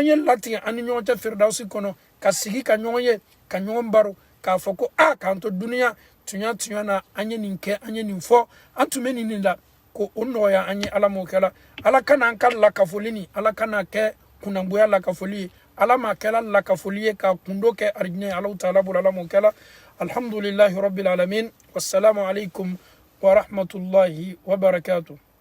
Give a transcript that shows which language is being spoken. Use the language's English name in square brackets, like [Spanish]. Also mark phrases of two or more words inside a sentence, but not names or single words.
[Bambara] ye latigɛ an ni ɲɔgɔn cɛ firidawusi kɔnɔ ka sigi ka ɲɔgɔn ye ka ɲɔgɔn baro k'a fɔ ko k'an to duniya tuɲa na an ye nin kɛ an ye nin fɔ an tun bɛ nin la ko o nɔgɔya an ye ala m'o kɛla ala kana an ka lakafoli ni ala kana kɛ kunangoya lakafoli ye ala ma kɛla lakafoli ye ka kundo kɛ arijinɛ alaw taala bolo ala m'o kɛla [Arabic] الحمد لله رب العالمين والسلام عليكم ورحمة الله وبركاته